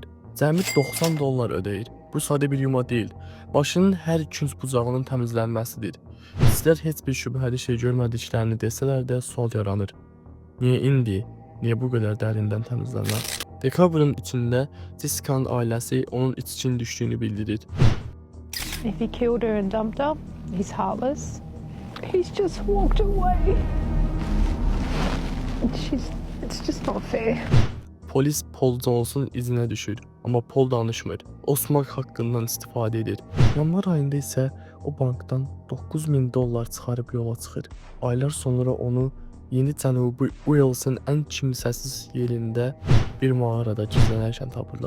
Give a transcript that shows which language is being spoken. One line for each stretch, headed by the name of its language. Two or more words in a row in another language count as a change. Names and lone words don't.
Azerbaijani: Cəmi $90 ödəyir. Bu sadə bir yuma deyil. Maşının hər künc bucağının təmizlənməsidir. İstər heç bir şübhəli şey görmədiklərini desələr də sual yaranır. Niyə indi? Niyə bu qədər dərindən təmizlənməz? Dekabrın içində Jessica'nın ailəsi onun içkin düşdüyünü bildirir.
English: If he killed her and dumped her, he's heartless. He's just walked away. It's just not fair.
Azerbaijani: Polis Paul Jones'un izinə düşür, amma Paul danışmır. Osmaq haqqından istifadə edir. Yanvar ayında isə o bankdan $9,000 çıxarıb yola çıxır. Aylar sonra onu Yeni Cənubi Wales'ın ən kimsəsiz yerində bir mağarada gizlənərkən tapırlar.